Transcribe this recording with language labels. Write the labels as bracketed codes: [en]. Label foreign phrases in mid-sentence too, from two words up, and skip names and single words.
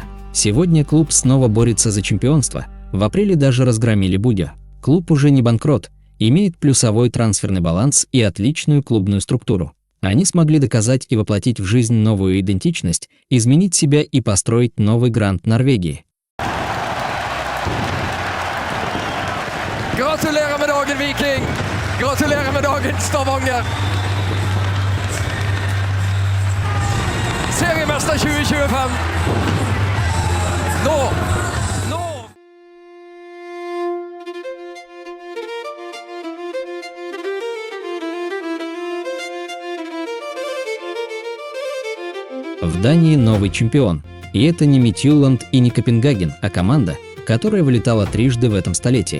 [ru] Сегодня клуб снова борется за чемпионство. В апреле даже разгромили Будё. Клуб уже не банкрот, имеет плюсовой трансферный баланс и отличную клубную структуру. Они смогли доказать и воплотить в жизнь новую идентичность, изменить себя и построить новый грант Норвегии. [no] Gratulerer med dagen, Viking! Gratulerer med dagen, Stavanger! Seriemester 2025! Nå! [ru] В Дании новый чемпион. И это не Мидтjylland и не Копенгаген, а команда, которая вылетала трижды в этом столетии.